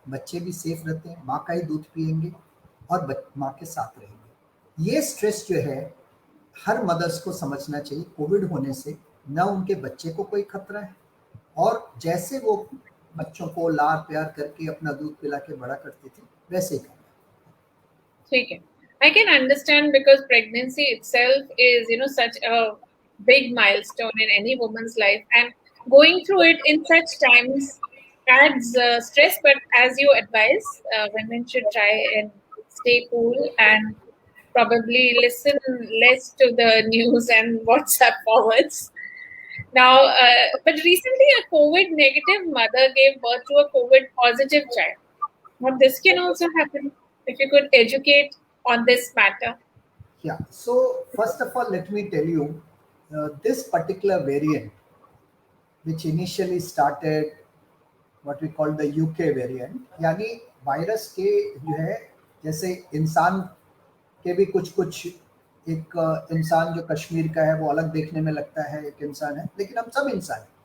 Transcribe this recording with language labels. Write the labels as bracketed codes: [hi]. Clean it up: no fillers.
[hi] बच्चे भी सेफ रहते हैं, माँ का ही दूध पिएंगे और माँ के साथ रहेंगे। ये स्ट्रेस जो है हर मदर्स को समझना चाहिए, कोविड होने से न उनके बच्चे को कोई खतरा है, और जैसे वो बच्चों को लाड़ प्यार करके अपना दूध पिला के बड़ा करती थी वैसे ही करना। ठीक है, [en] I can understand because pregnancy itself is, such a big milestone in any woman's life, and going through it in such times adds stress. But as you advise, women should try and stay cool and probably listen less to the news and WhatsApp forwards. Now, but recently a COVID negative mother gave birth to a COVID positive child. Now, this can also happen. If you could educate on this matter. Yeah. So first of all, let me tell you, this particular variant, which initially started what we call the UK variant, [hi] यानी virus के जो है जैसे इंसान के भी कुछ एक इंसान जो कश्मीर का है वो अलग देखने में लगता है, एक इंसान है, लेकिन हम सब इंसान हैं।